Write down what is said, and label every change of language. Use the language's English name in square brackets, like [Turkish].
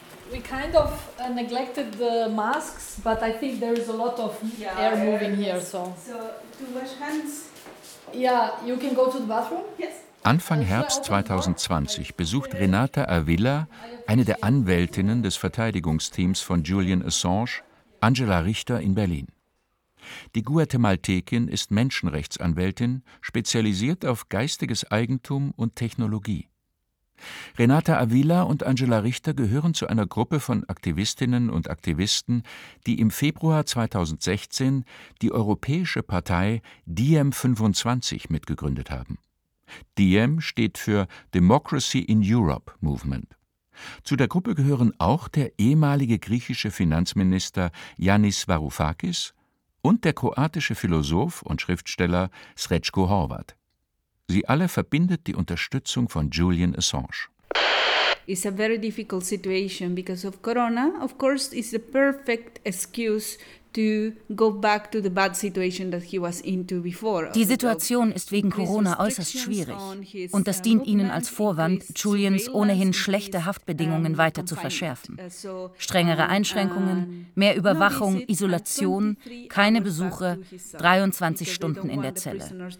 [English] We kind of neglected the masks, but I think there is a lot of air moving here, so. So, to wash hands. Yeah, you can go to the bathroom? Yes. [German] Anfang Herbst 2020 besucht Renata Avila, eine der Anwältinnen des Verteidigungsteams von Julian Assange, Angela Richter in Berlin. Die Guatemaltekin ist Menschenrechtsanwältin, spezialisiert auf geistiges Eigentum und Technologie. Renata Avila und Angela Richter gehören zu einer Gruppe von Aktivistinnen und Aktivisten, die im Februar 2016 die europäische Partei Diem25 mitgegründet haben. Diem steht für Democracy in Europe Movement. Zu der Gruppe gehören auch der ehemalige griechische Finanzminister Yanis Varoufakis und der kroatische Philosoph und Schriftsteller Srećko Horvat. Sie alle verbindet die Unterstützung von Julian Assange. [English] It's a very difficult situation because of Corona. Of course, it's the perfect excuse to go back to the bad situation that he was into before. [German] Die Situation ist wegen Corona äußerst schwierig und das dient ihnen als Vorwand, Julians ohnehin schlechte Haftbedingungen weiter zu verschärfen. Strengere Einschränkungen, mehr Überwachung, Isolation, keine Besuche, 23 Stunden in der Zelle.